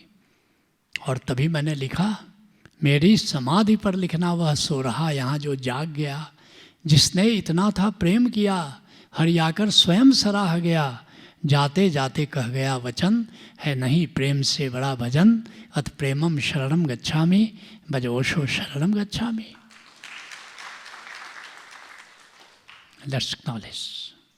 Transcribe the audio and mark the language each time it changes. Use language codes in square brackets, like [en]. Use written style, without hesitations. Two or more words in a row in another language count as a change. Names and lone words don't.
[hi] और तभी मैंने लिखा, मेरी समाधि पर लिखना वह सो रहा यहाँ जो जाग गया, जिसने इतना था प्रेम किया, हरियाकर स्वयं सराह गया। जाते जाते कह गया वचन, है नहीं प्रेम से बड़ा भजन, अत [pi] प्रेमम शरणम गच्छामि, [hi] भज ओशो [pi] शरणम गच्छामि। [en] Let's acknowledge.